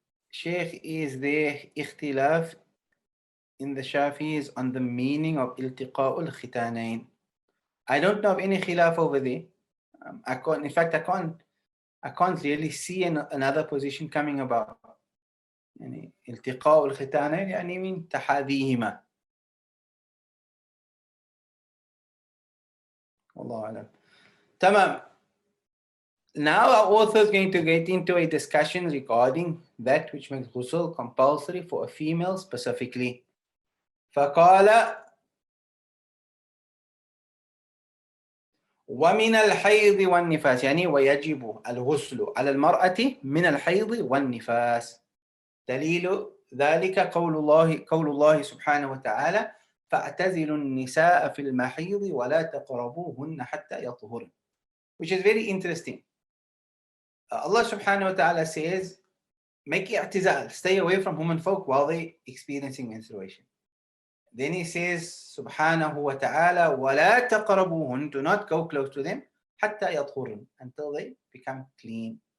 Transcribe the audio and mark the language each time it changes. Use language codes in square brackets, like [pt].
[en] Sheikh, is there ikhtilaf in the Shafis on the meaning of iltiqa'ul khitanain? I don't know of any khilaf over there. I can't really see another position coming about. [ar] يعني التقاء الختانين يعني من تحاذيهما. والله أعلم. تمام. [en] Now our author is going to get into a discussion regarding that which makes ghusl compulsory for a female specifically. [ar] فقال ومن الحيض والنفاس، يعني ويجب الغسل على المرأة من الحيض والنفاس. دليل ذلك قول الله سبحانه وتعالى فاعتزلوا النساء في المحيض ولا تقربوهن حتى يطهرن, [en] which is very interesting. Allah subhanahu wa ta'ala says, make i'tizal, stay away from women folk while they experiencing menstruation. Then he says, subhanahu wa ta'ala, [ar] وَلَا تَقْرَبُوهُنْ, [en] do not go close to them, [ar] حَتَّى يَطْهُرْن, [en] until they become clean.